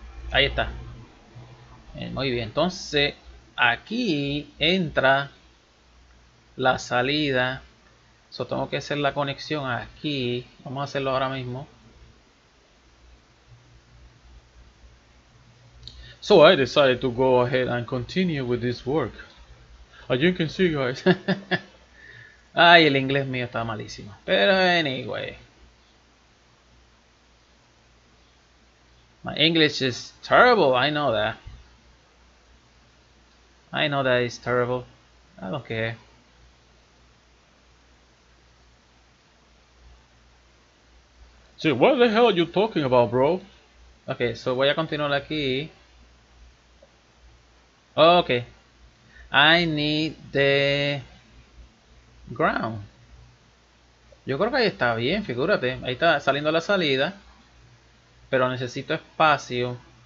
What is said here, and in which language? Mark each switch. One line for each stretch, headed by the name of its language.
Spanish: Ahí está. Muy bien. Entonces, aquí entra la salida. So, tengo que hacer la conexión aquí. Vamos a hacerlo ahora mismo.
English: So I decided to go ahead and continue with this work. As you can see, guys.
Spanish: Ay, el inglés mío está malísimo. Pero
English: anyway. My English is terrible. I know that. I know that it's terrible. I don't care. So what the hell are you talking about, bro? Okay, so
Spanish: voy a continuar aquí.
English: Okay. I need the ground.
Spanish: Yo creo que ahí está bien, figúrate. Ahí está saliendo la salida. Pero necesito espacio.